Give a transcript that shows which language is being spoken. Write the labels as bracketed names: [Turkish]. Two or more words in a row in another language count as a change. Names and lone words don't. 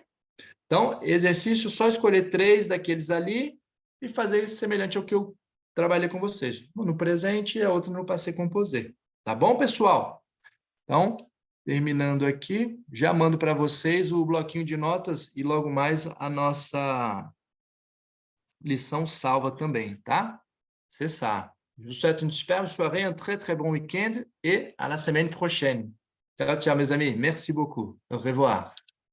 [Portuguese] Então, exercício, só escolher 3 daqueles ali e fazer semelhante ao que eu trabalhei com vocês. Um no presente e a outra no [French] passé composé. [Portuguese] Tá bom, pessoal? Então, terminando aqui, já mando para vocês o bloquinho de notas e logo mais a nossa lição salva também, tá? [French] C'est ça. Je vous souhaite une superbe soirée, un très, très bon week-end et à la semaine prochaine. [Italian] Ciao, ciao, [French] mes amis. Merci beaucoup. Au revoir.